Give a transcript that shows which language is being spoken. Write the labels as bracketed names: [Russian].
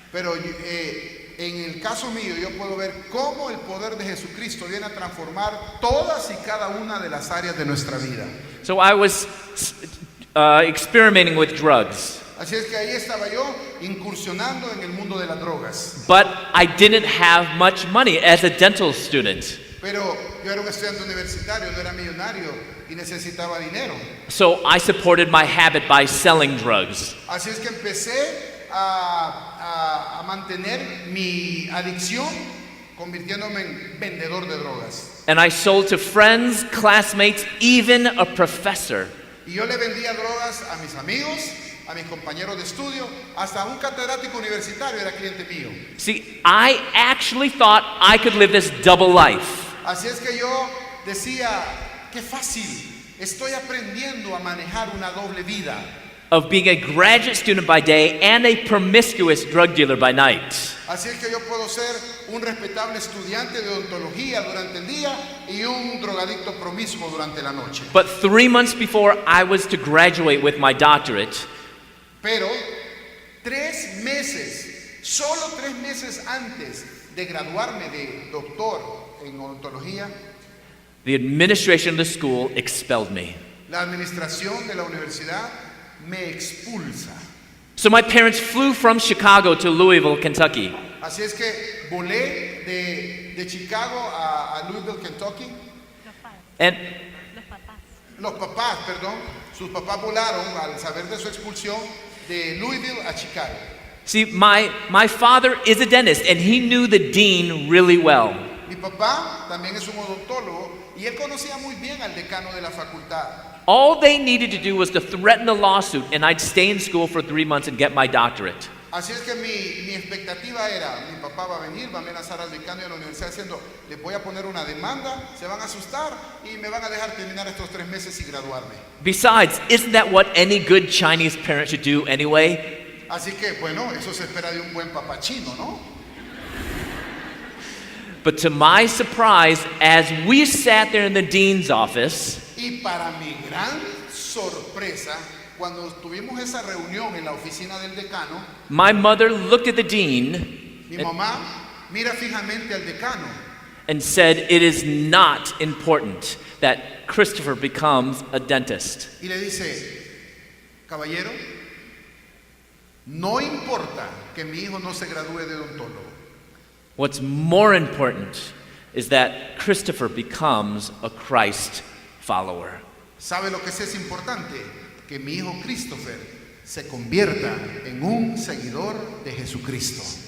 [Spanish] Pero en el caso mío yo puedo ver cómo el poder de Jesucristo viene a transformar todas y cada una de las áreas de nuestra vida. [English] So I was experimenting with drugs, [Spanish] Así es que ahí estaba yo incursionando en el mundo de las drogas. [English] but I didn't have much money as a dental student. [Spanish] Pero yo era un estudiante universitario, no era millonario y necesitaba dinero. [English] So I supported my habit by selling drugs. [Spanish] Así es que empecé a mantener mi adicción convirtiéndome en vendedor de drogas. [English] And I sold to friends, classmates, even a professor. [Spanish] Y yo le vendía drogas a mis amigos, a mis compañeros de estudio, hasta un catedrático universitario era cliente mío. [English] See, I actually thought I could live this double life. [Spanish] Así es que yo decía, qué fácil, estoy aprendiendo a manejar una doble vida. [English] Of being a graduate student by day and a promiscuous drug dealer by night. [Spanish] Así es que yo puedo ser un respetable estudiante de odontología durante el día y un drogadicto promiscuo durante la noche. [English] But 3 months before I was to graduate with my doctorate, [Spanish] Pero 3 meses, solo 3 meses antes de graduarme de doctor en odontología, [English] the administration of the school expelled me. [Spanish] la administración de la universidad me expulsa. [English] So my parents flew from Chicago to Louisville, Kentucky. [Spanish] Así es que volé de Chicago a Louisville, Kentucky. [English] And [Spanish] Los papás, perdón, sus papás volaron al saber de su expulsión de Louisville a Chicago. [English] see, my father is a dentist and he knew the dean really well. [Spanish] Mi papá también es un odontólogo y él conocía muy bien al decano de la facultad. [English] All they needed to do was to threaten a lawsuit and I'd stay in school for 3 months and get my doctorate. [Spanish] Así es que mi expectativa era, mi papá va a venir, va a amenazar al decano de la universidad diciendo, les voy a poner una demanda, se van a asustar y me van a dejar terminar estos 3 meses y graduarme. [English] Besides, isn't that what any good Chinese parent should do anyway? [Spanish] Así que, bueno, eso se espera de un buen papá chino, ¿no? [English] But to my surprise, as we sat there in the dean's office, [Spanish] Y para mi gran sorpresa, cuando tuvimos esa reunión en la oficina del decano, [English] my mother looked at the dean [Spanish] mi mamá mira fijamente al decano [English] and said, "It is not important that Christopher becomes a dentist. [Spanish] y le dice, caballero, no importa que mi hijo no se gradúe de odontólogo. [English] What's more important is that Christopher becomes a Christ follower." [Spanish] ¿Sabe lo que sí es importante? Que mi hijo Christopher se convierta en un seguidor de Jesucristo.